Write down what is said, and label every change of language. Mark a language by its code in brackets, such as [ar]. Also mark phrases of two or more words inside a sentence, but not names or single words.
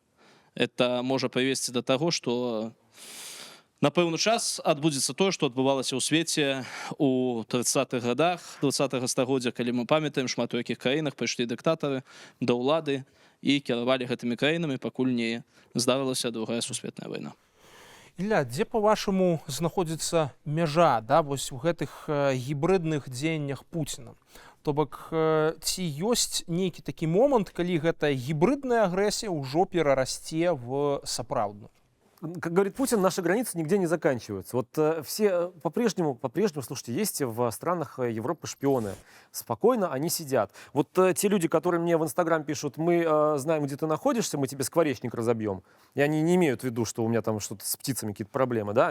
[be] Это можа прывесці да таго, што на пэўны час адбудзецца тое, што адбывалася ў свеце у 30-х годах 20-го стагоддзя, калі мы памятаем, шмат у якіх краінах прыйшлі дыктатары да ўлады і кіравалі гэтымі краінамі, пакуль не здарылася другая сусветная вайна. Ілля, дзе, па-вашаму, знаходзіцца мяжа, да, вось у гэтых гібрыдных дзеяннях Пуціна? То бок, ці ёсць нейкі такі момант, калі гэта гібридная агрэсія ўжо перарасце в сапраўдную? [ru] Как говорит Путин, наши границы нигде не заканчиваются. Вот все по-прежнему, слушайте, есть в странах Европы шпионы. Спокойно они сидят. Вот те люди, которые мне в Инстаграм пишут, мы знаем, где ты находишься, мы тебе скворечник разобьем. И они не имеют в виду, что у меня там что-то с птицами, какие-то проблемы, да?